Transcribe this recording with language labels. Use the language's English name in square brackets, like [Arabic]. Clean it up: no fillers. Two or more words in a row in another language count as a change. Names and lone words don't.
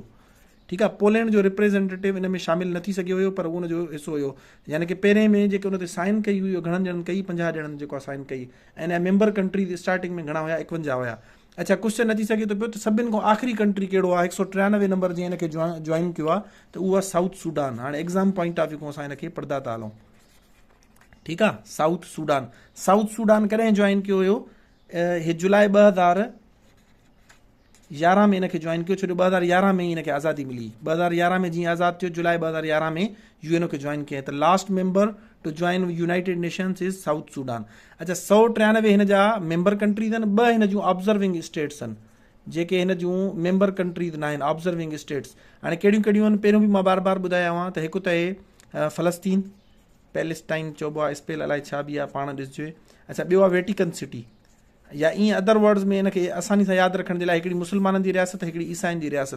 [Sindhi] ठीकु आहे, पोलैंड जो रिप्रेज़ेंटेटिव इन में शामिल न थी सघियो हुयो, पर उनजो हिसो हुयो। यानी कि पहिरें में जेके उन ते साइन कई हुई, घणनि ॼणनि कई? 50 ॼणनि जेको आहे साइन कई। ऐं इन [English] member countries [Sindhi] स्टार्टिंग में घणा हुया? 51 हुया। अच्छा, क्वेश्चन अची सघे थो पियो त सभिनि खां आख़िरी कंट्री कहिड़ो आहे? 193 नंबर जीअं हिनखे जॉइन कयो आहे, त उहा साउथ सूडान। हाणे [English] exam point of view [Sindhi] खां असां हिनखे पढ़ंदा था हलूं। ठीकु आहे, साउथ सूडान। साउथ सूडान कॾहिं जॉइन कयो हुयो? हे जुलाई 2011 में हिनखे जॉइन कयो। छो जो 2011 में हिनखे आज़ादी मिली। 2011 में जीअं आज़ादु थियो, जुलाई 2011 में UNO खे जॉइन कयईं। [English] त last member to join United Nations is South Sudan. [Sindhi] अच्छा, 193 हिन जा [English] member countries [Sindhi] आहिनि, 2 हिन जूं [English] observing states [Sindhi] आहिनि जेके हिन जूं [English] member countries [Sindhi] न आहिनि, [English] observing states. [Sindhi] हाणे कहिड़ियूं कहिड़ियूं आहिनि? पहिरियों बि मां बार बार ॿुधाया हुआ त हिकु त हे फ़लस्तीन, पैलेस्टाइन चइबो आहे, स्पेल अलाए छा बि आहे, पाण ॾिसजो। अच्छा, ॿियो आहे वेटिकन सिटी, या ईअं [English] other words [Sindhi] में हिनखे आसानी सां यादि रखण जे लाइ हिकिड़ी मुस्लमाननि जी रियासत, हिकिड़ी ईसाइनि जी रियासत।